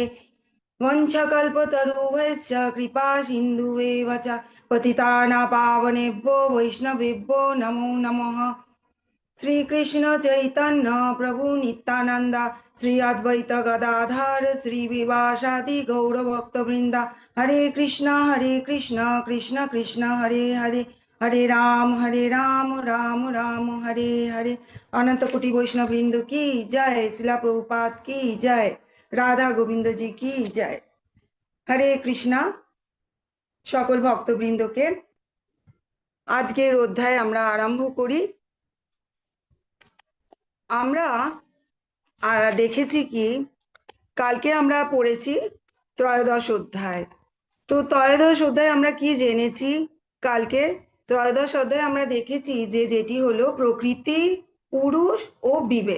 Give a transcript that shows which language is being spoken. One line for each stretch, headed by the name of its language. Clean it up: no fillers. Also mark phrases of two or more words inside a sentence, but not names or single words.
Sanskrit: वंशकल्पतरुभ्यश्च कृपा सिन्धुभ्येव च पतितानां पावनेभ्यो वैष्णवेभ्यो नमो नमः। श्री कृष्ण चैतन्य प्रभु नित्यानंदा श्री अद्वैत गदाधर श्री विवासादि गौर भक्त वृंदा। हरे कृष्ण कृष्ण कृष्ण हरे हरे, हरे राम राम राम हरे हरे।
Hindi: अनंत कोटि वैष्णव वृंद की जय, शिला प्रभुपाद की जय, राधा गोविंद जी की जय।
Bangla: হরে কৃষ্ণা সকল ভক্তবৃন্দ কে আজকের অধ্যায় আমরা আরম্ভ করি। আমরা দেখেছি কি কালকে আমরা পড়েছি ত্রয়োদশ অধ্যায়। তো ত্রয়োদশ অধ্যায় আমরা কি জেনেছি? কালকে ত্রয়োদশ অধ্যায় আমরা দেখেছি যে যেটি হলো প্রকৃতি, পুরুষ ও বিবেক।